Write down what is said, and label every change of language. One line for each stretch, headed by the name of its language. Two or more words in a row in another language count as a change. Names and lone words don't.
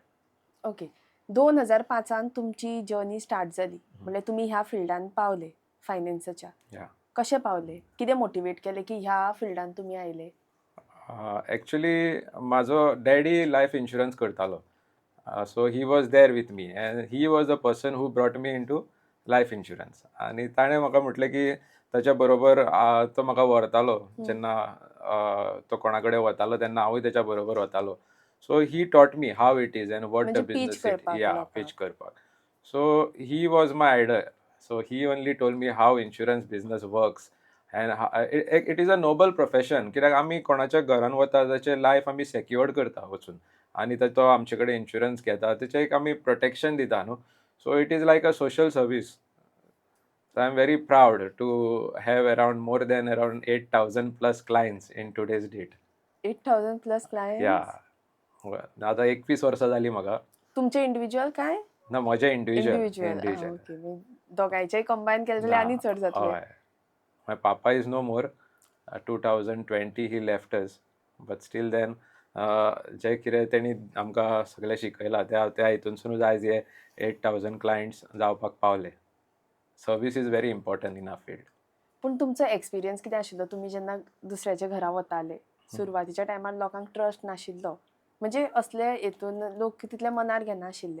English: ओके.
Konkani: 2005 तुमची जर्नी स्टार्ट जाली, म्हणजे तुमी ह्या फिल्डान पावले फायनान्साच्या. या कशें पावले? कितें मोटिवेट केलें की ह्या फिल्डान तुमी आयले? एक्चुली म्हाजो डॅडी लायफ इन्शुरन्स करतालो.
English: so he was there with me and he was the person who brought me into life insurance.
Konkani: आनी ताणें म्हाका म्हटलें की ताच्या बरोबर तो म्हाका व्हरतालो जेन्ना तो कोणा कडेन वतालो तेन्ना हांवूय तेच्या बरोबर वतालो.
English: so he taught me how it is and what the
Konkani: म्हणजे pitch बिझनस करपाक या लोकांक.
English: पिच करपाक. so he was my idol. so he only told me how insurance business works and it is a noble profession.
Konkani: कित्याक आमी कोणाच्या घरान वता ताचें लायफ आमी सेक्युअर्ड करता वचून आनी तो आमचे कडेन इन्शुरन्स घेता, तेचें एक आमी प्रोटेक्शन दिता न्हू.
English: so it is like a social service. So I'm very proud to have more than around 8,000 plus clients in today's date. 8,000 plus clients? Yeah.
Konkani: आता 21 वर्सां जाली म्हाका. तुमचे इंडिव्हिज्युअल काय? ना, म्हजे इंडिव्हिज्युअल.
English: ओके.
Konkani: दोगांयचेय कंबायन केले जाल्यार आनी चड जातले.
English: हय. my papa is no more. 2020 he left us. But still then
Konkani: जे कितें तेणी आमकां सगळें शिकयलां त्या हितूनसूनच आयज हे 8,000 क्लायंट्स जावपाक पावले.
English: service is very important in our field.
Konkani: पूण तुमचो एक्सपिरियन्स कितें आशिल्लो? तुमी जेन्ना दुसऱ्याच्या घरा वताले, सुरवातीच्या टायमार लोकांक ट्रस्ट नाशिल्लो, म्हणजे असले हेतून लोक तितले मनार घेनाशिल्ले.